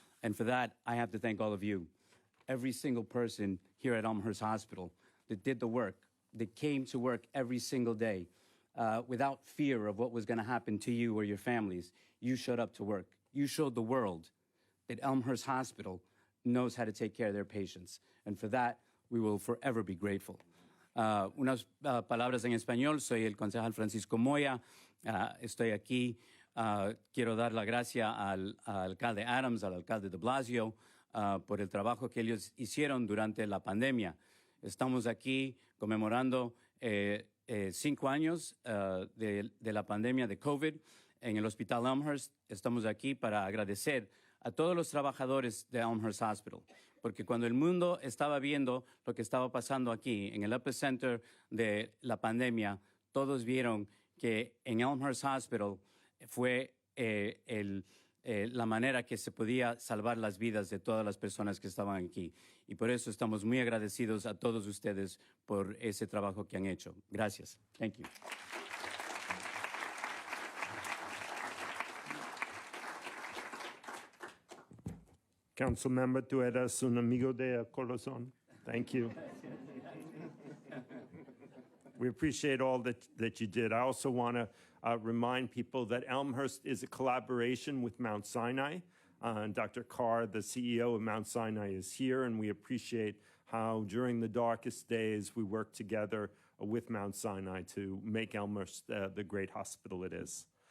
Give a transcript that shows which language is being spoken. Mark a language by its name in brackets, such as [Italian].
[English] And for that, I have to thank all of you, every single person here at Elmhurst Hospital that did the work, that came to work every single day without fear of what was going to happen to you or your families. You showed up to work. You showed the world that Elmhurst Hospital knows how to take care of their patients. And for that, we will forever be grateful. [Spanish] Unas palabras en español. Soy el concejal Francisco Moya. Estoy aquí. Quiero dar la gracia al alcalde Adams, al alcalde de Blasio, por el trabajo que ellos hicieron durante la pandemia. Estamos aquí conmemorando 5 años de la pandemia de COVID en el Hospital Elmhurst. Estamos aquí para agradecer a todos los trabajadores de Elmhurst Hospital, porque cuando el mundo estaba viendo lo que estaba pasando aquí, en el epicenter de la pandemia, todos vieron que en Elmhurst Hospital fue la manera que se podía salvar las vidas de todas las personas que estaban aquí. Y por eso estamos muy agradecidos a todos ustedes por ese trabajo que han hecho. Gracias. [English] Thank you. [Spanish] Councilmember, tú eres un amigo de corazón. [English] Thank you. We appreciate all that you did. I also want to remind people that Elmhurst is a collaboration with Mount Sinai. And Dr. Carr, the CEO of Mount Sinai, is here, and we appreciate how during the darkest days we work together with Mount Sinai to make Elmhurst the great hospital it is.